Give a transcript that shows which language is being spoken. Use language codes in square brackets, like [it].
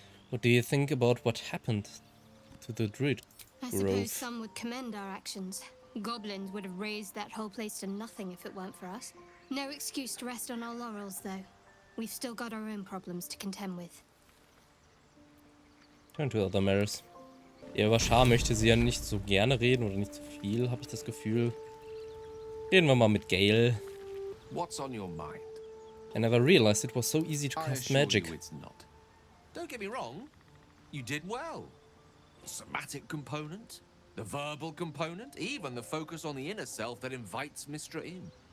[en] What do you think about what happened to the druid? I suppose some would commend our actions. Goblins would have razed that whole place to nothing if it weren't for us. No excuse to rest on our laurels, though. We've still got our own problems to contend with. Turn to other matters. [de] Ja, über Shah möchte sie ja nicht so gerne reden oder nicht so viel, habe ich das Gefühl. Reden wir mal mit Gale. [en] What's on your mind? I never realized it was so easy to cast magic. It's not. Don't get me wrong. You did well. The somatic component, the verbal component, even the focus on the inner self that invites Mystra in.